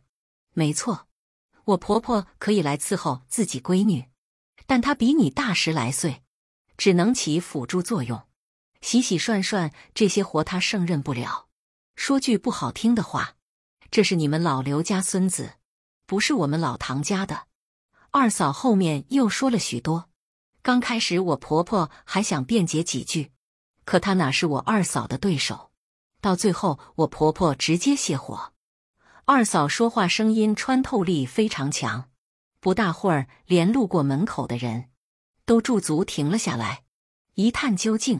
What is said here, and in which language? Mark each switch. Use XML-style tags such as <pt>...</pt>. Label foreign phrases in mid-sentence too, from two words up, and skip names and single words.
<zh>沒錯，我婆婆可以來伺候自己閨女，但她比你大10來歲，只能起輔助作用，洗洗涮涮這些活她勝任不了。說句不好聽的話，這是你們老劉家孫子，不是我們老唐家的。” 二嫂後面又說了許多，剛開始我婆婆還想辯解幾句，可她哪是我二嫂的對手，到最後我婆婆直接洩火。二嫂說話聲音穿透力非常強，不大會兒連路過門口的人都駐足停了下來，一探究竟。</zh>